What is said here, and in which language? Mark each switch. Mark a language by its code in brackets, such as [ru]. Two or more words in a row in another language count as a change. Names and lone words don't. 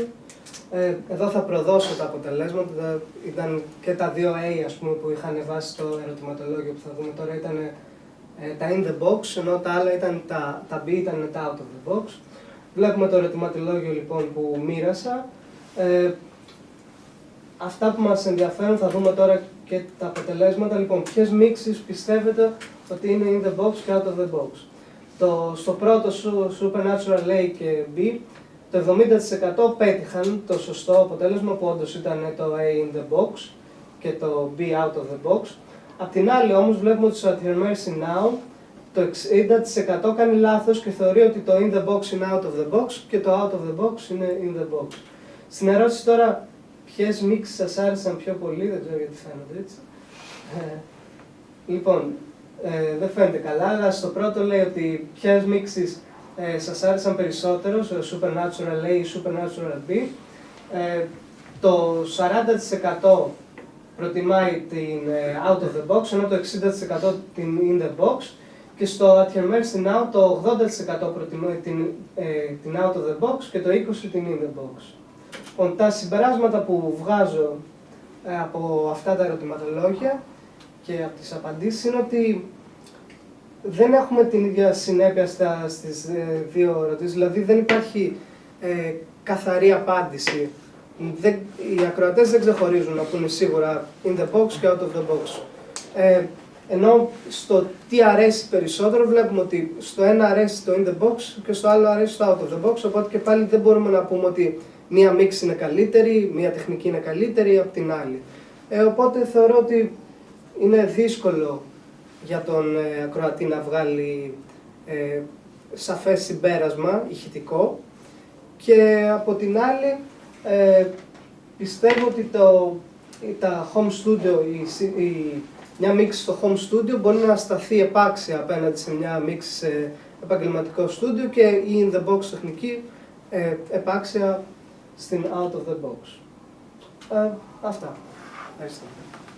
[el] Εδώ θα προδώσω τα αποτελέσματα, ήταν και τα δύο A ας πούμε, που είχαν βάσει το ερωτηματολόγιο που θα δούμε τώρα, ήταν τα [en] in the box, [el] ενώ τα άλλα ήταν τα B ήταν τα [en] out of the box. [el] Βλέπουμε το ερωτηματολόγιο λοιπόν που μοίρασα. Αυτά που μας ενδιαφέρουν θα δούμε τώρα και τα αποτελέσματα. Λοιπόν, ποιες μίξεις πιστεύετε ότι είναι [en] in the box [el] και [en] out of the box. [el] Στο πρώτο Supernatural A και B, το 70% πέτυχαν το σωστό αποτέλεσμα που όντως ήταν το A [en] in the box [el] και το B [en] out of the box. [el] Απ' την άλλη όμως βλέπουμε ότι στο At Your Mercy Now το 60% κάνει λάθος και θεωρεί ότι το [en] in the box [el] είναι [en] out of the box [el] και το [en] out of the box [el] είναι [en] in the box. [el] Στην ερώτηση τώρα, ποιες μίξεις σας άρεσαν πιο πολύ, δεν ξέρω γιατί φαίνονται έτσι. Λοιπόν, δεν φαίνεται καλά, αλλά στο πρώτο λέει ότι ποιες μίξεις σας άρεσαν περισσότερο, στο Supernatural A ή Supernatural B. Το 40% προτιμάει την [en] out of the box, [el] ενώ το 60% την [en] in the box. [el] Και στο At Your Mercy Now το 80% προτιμάει την [en] out of the box [el] και το 20% την [en] in the box. [el] Λοιπόν, τα συμπεράσματα που βγάζω από αυτά τα ερωτηματολόγια και από τις απαντήσεις είναι ότι δεν έχουμε την ίδια συνέπεια στις δύο ερωτήσεις, δηλαδή δεν υπάρχει καθαρή απάντηση. Οι ακροατές δεν ξεχωρίζουν να πούνε σίγουρα [en] in the box [el] και [en] out of the box. [el] Ενώ στο τι αρέσει περισσότερο βλέπουμε ότι στο ένα αρέσει το [en] in the box [el] και στο άλλο αρέσει το [en] out of the box, [el] οπότε και πάλι δεν μπορούμε να πούμε ότι μία μίξη είναι καλύτερη, μία τεχνική είναι καλύτερη από την άλλη. Οπότε θεωρώ ότι είναι δύσκολο για τον ακροατή να βγάλει σαφές συμπέρασμα ηχητικό και από την άλλη πιστεύω ότι τα [en] home studio, [el] μια μίξη στο [en] home studio [el] μπορεί να σταθεί επάξια απέναντι σε μια μίξη σε επαγγελματικό studio και η [en] in the box [el] τεχνική επάξια στην [en] out of the box. [el] Αυτά. Ευχαριστώ.